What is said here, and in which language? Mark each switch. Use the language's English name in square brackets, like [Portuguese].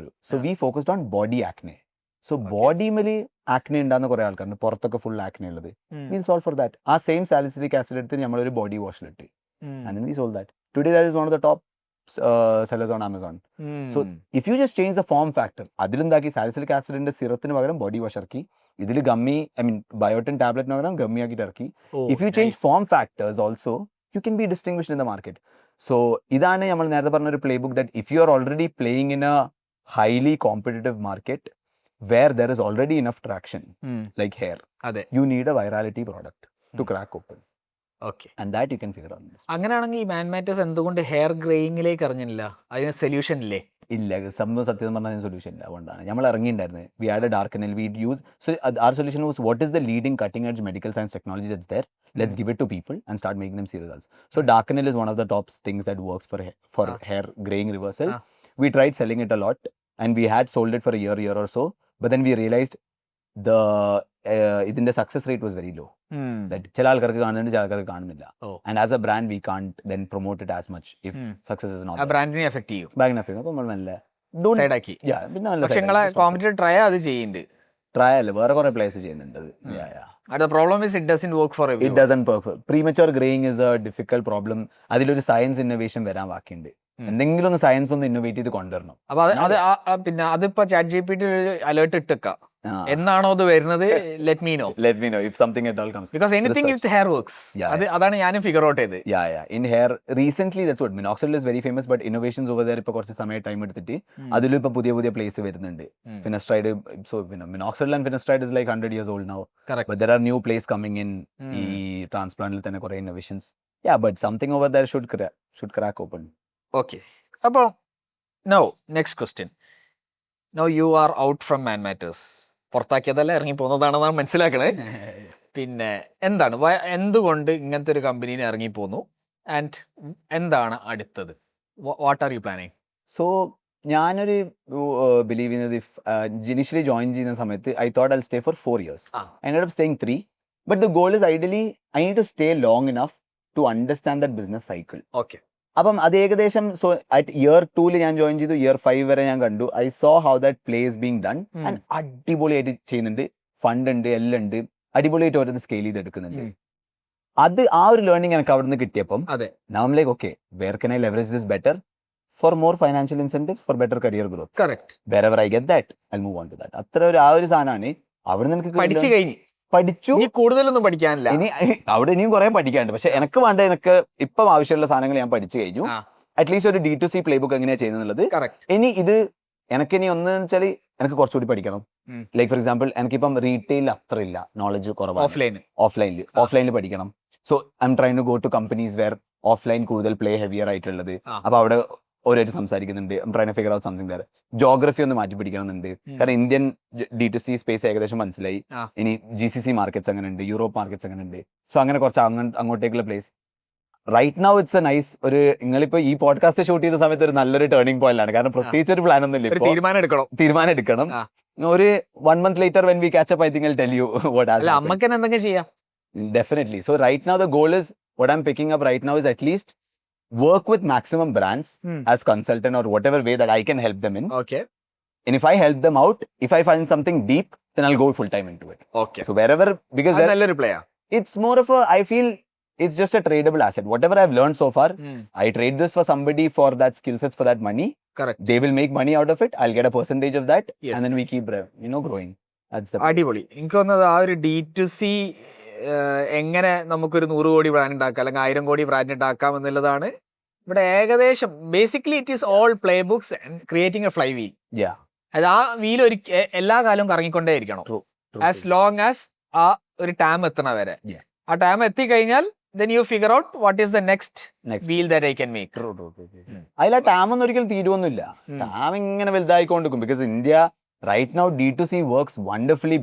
[English] So we focused on body acne. [Malayalam] So body മേല് acne ഉണ്ടാകുന്ന കുറെ ആൾക്കാരുണ്ട്, പുറത്തൊക്കെ ഫുൾ ആക്നെ ഉള്ളത്. [English] We'll solve for that. [Malayalam] ആ സെയിം സാലിസിലിക് ആസിഡ് എടുത്ത് നമ്മളൊരു body വാഷിലിട്ട് [English] and then we sold that. Today that is one of the top sellers on Amazon. So if you just change the form factor, [Malayalam] അതിലെന്താക്കി salicylic ആസിഡിന്റെ സിറത്തിന് പകരം body wash ഇറക്കി, ഇതിൽ gummy biotin ടാബ്ലറ്റിന് പകരം gummy ആക്കിയിട്ട് ഇറക്കി. [English] If you change form factors also, you can be distinguished in the market. So [Malayalam] ഇതാണ് നമ്മൾ നേരത്തെ പറഞ്ഞ ഒരു [English] Play book that if you are already playing in a highly competitive market where there is already enough traction, like hair, you need a virality product to crack open. Okay. And that you can figure out. [Malayalam] അങ്ങനെയാണെങ്കിൽ ഈ മാൻമാറ്റേഴ്സ് എന്തുകൊണ്ട് hair ഗ്രേയിങ്ങിലേക്ക് ഇറങ്ങില്ല? അതിന് solution ഇല്ലേ? ഇല്ല, സത്യം പറഞ്ഞാൽ solution ഇല്ല. അതുകൊണ്ടാണ് നമ്മൾ ഇറങ്ങിയിട്ടുണ്ടായിരുന്നത്. [English] We had a Darkanel, we use. So our solution was what is the leading cutting edge medical science technology that's there, let's give it to people and start making them see results. So darkanel is one of the top things that works for hair graying reversal. We tried selling it a lot and we had sold it for a year or so, but then we realized the ഇതിന്റെ success rate was very low. That [Malayalam] ചില ആൾക്കാർക്ക് കാണുന്നുണ്ട്, ചില ആൾക്കാർക്ക് കാണുന്നില്ല. [English] And as a brand we can't then promote it as much if success is not. [Malayalam] ബ്രാൻഡിനെ effect ചെയ്യും. അപ്പോൾ നമ്മൾ നല്ല സൈഡ് ആക്കി. പക്ഷെ നിങ്ങളെ കോമ്പറ്റീറ്റർ ട്രൈ അത് ചെയ്യുന്നുണ്ട്. ട്രൈ അല്ല, വേറെ കുറെ പ്ലേസ് ചെയ്യുന്നുണ്ട്. [English] The problem is it doesn't work for everyone. It doesn't work. Premature graying is a difficult problem. [Malayalam] അതിലൊരു സയൻസ് ഇന്നോവേഷൻ വരാൻ ബാക്കിയുണ്ട്. എന്തെങ്കിലും ഒന്ന് സയൻസ് ഒന്ന് ഇന്നോവേറ്റ് ചെയ്ത് കൊണ്ടുവരണം. അപ്പൊ പിന്നെ അതിപ്പോ ChatGPT അലേർട്ട് ഇട്ടേക്കാം, എന്നാണോ അത് വരുന്നത്, [English] Let me know, let me know if something at all comes. Because anything Research. With hair works. Yeah, [Malayalam] അതാണ് ഞാനും ഫിഗർ ഔട്ട് ചെയ്ത്. [English] Yeah. In hair, recently that's what minoxidil is very famous, but innovations over there [Malayalam] ഇപ്പോൾ കുറച്ച് സമയം time എടുത്തിട്ട് അതിലും ഇപ്പോൾ പുതിയ പ്ലേസ് വരുന്നുണ്ട്. [English] Finasteride, so minoxidil and finasteride is like 100 years old now. Correct. But there are new plays coming in [Malayalam] ഈ ട്രാൻസ്പ്ലാന്റിൽ തന്നെ കുറേ [English] innovations. Yeah, but something over there should crack open. ഓക്കെ, അപ്പോൾ now next question. Now you are out from Man Matters. [Malayalam] പുറത്താക്കിയതല്ല, ഇറങ്ങി പോകുന്നതാണെന്നാണ് മനസ്സിലാക്കണേ. പിന്നെ എന്താണ് എന്തുകൊണ്ട് ഇങ്ങനത്തെ ഒരു കമ്പനിയിൽ ഇറങ്ങി പോന്നു, ആൻഡ് എന്താണ് അടുത്തത്? [English] What are you planning? [Malayalam] So ഞാനൊരു ബിലീവ് ചെയ്യുന്നത് ഇനിഷ്യലി ജോയിൻ ചെയ്യുന്ന സമയത്ത് [English] I thought I stay for 4 years. I ended up staying 3. But the goal is ideally I need to stay long enough to understand that business cycle. [Malayalam] Okay. അപ്പം അത് ഏകദേശം so at year 2 ഞാൻ join ചെയ്തു, year 5 വരെ ഞാൻ കണ്ടു. [English] I saw how that play is being done and [Malayalam] അടിപൊളിയായിട്ട് ചെയ്യുന്നുണ്ട്. ഫണ്ട് ഉണ്ട്, എല്ലാം ഉണ്ട്, അടിപൊളിയായിട്ട് ഓരോന്ന് സ്കെയിൽ ചെയ്തെടുക്കുന്നുണ്ട്. അത് ആ ഒരു ലേണിംഗ് എനിക്ക് അവിടെ നിന്ന് കിട്ടിയപ്പം അതെ, [English] now I'm like, okay, where can I leverage this better for more financial incentives, for better career growth? [Malayalam] Correct. [English] Wherever I get that, I'll move on to that. [Malayalam] അത്ര ഒരു ആ ഒരു സാധനമാണ് അവിടെ നിന്ന് എനിക്ക് പഠിച്ചു കഴിഞ്ഞു. പഠിച്ചു. ഇനി കൂടുതലൊന്നും പഠിക്കാനില്ല. ഇനി അവിടെ ഇനിയും കുറെ പഠിക്കാനുണ്ട്. പക്ഷെ എനിക്ക് വേണ്ട, എനിക്ക് ഇപ്പം ആവശ്യമുള്ള സാധനങ്ങൾ ഞാൻ പഠിച്ചു കഴിഞ്ഞു. അറ്റ്ലീസ്റ്റ് ഒരു D2C പ്ലേ ബുക്ക് എങ്ങനെയാ ചെയ്യുന്നത്. ഇനി ഇത് എനിക്കിനി ഒന്ന് വെച്ചാൽ എനിക്ക് കുറച്ചുകൂടി പഠിക്കണം. ലൈക്ക് ഫോർ എക്സാമ്പിൾ എനിക്കിപ്പം റീറ്റെയിൽ അത്ര ഇല്ല, നോളജ് കുറവാണ്. ഓഫ്ലൈനിൽ പഠിക്കണം. [English] so I am trying to go to companies where offline കൂടുതൽ play heavier [Malayalam] ആയിട്ടുള്ളത്. അപ്പൊ അവിടെ ഓരോരുത്തർ സംസാരിക്കുന്നുണ്ട്. [English] I am trying to figure out something there. [Malayalam] Geography ഒന്ന് മാറ്റി പിടിക്കണമെന്നുണ്ട്. കാരണം ഇന്ത്യൻ D2C സ്പേസ് ഏകദേശം മനസ്സിലായി. ഇനി GCC മാർക്കറ്റ്സ് അങ്ങനെ ഉണ്ട്, യൂറോപ്പ് മാർക്കറ്റ്സ് അങ്ങനെ ഉണ്ട്. സോ അങ്ങനെ കുറച്ച് അങ്ങോട്ടേക്കുള്ള place [English] Right now it's a nice. [Malayalam] ഒരു നിങ്ങളിപ്പോ ഈ പോഡ്കാസ്റ്റ് ഷൂട്ട് ചെയ്ത സമയത്ത് ഒരു നല്ലൊരു ടേണിംഗ് പോയിന്റ് ആണ്. കാരണം പ്രത്യേകിച്ച് ഒരു പ്ലാൻ ഒന്നും ഇല്ല. തീരുമാനം എടുക്കണം. [English] ഒരു 1 month later when we catch up, I think I'll tell you what has happened. [Malayalam] അമ്മക്ക് എന്തെങ്കിലും ചെയ്യാം. [English] Definitely. So right now the goal is, what I'm picking up right now is at least work with maximum brands as consultant or whatever way that I can help them in. Okay. And if I help them out, if I find something deep, then I'll go full time into it. Okay. So wherever, because [Malayalam] നല്ലൊരു play. [English] it's more of a, I feel it's just a tradable asset. Whatever I've learned so far, I trade this for somebody for that skill sets, for that money. Correct. They will make money out of it. I'll get a percentage of that. Yes. And then we keep, growing. That's the [Malayalam] അടിപൊളി. എനിക്ക് തോന്നുന്നത് ആ ഒരു D2C എങ്ങനെ നമുക്കൊരു 100 കോടി brand ഉണ്ടാക്കാം, അല്ലെങ്കിൽ 1000 കോടി ബ്രാൻഡ് ഉണ്ടാക്കാം എന്നുള്ളതാണ് ഇവിടെ ഏകദേശം. [English] Basically it is all playbooks and creating a flywheel. Yeah. [Malayalam] അത് ആ വീൽ എല്ലാ കാലവും കറങ്ങിക്കൊണ്ടേ ഇരിക്കണം. [English] True. [Malayalam] ആസ് ലോങ് ആസ് ആ ഒരു ടാം എത്തണ വരെ. [English] Yeah. [Malayalam] ആ ടാം എത്തിക്കഴിഞ്ഞാൽ [English] then you figure out what is the next wheel that I can make. [Malayalam] അതിൽ ആ ടാം ഒന്നും ഒരിക്കലും തീരുവൊന്നുമില്ല. ടാം ഇങ്ങനെ വലുതായിക്കൊണ്ടിരിക്കും. [English] Because India right now D2C works wonderfully.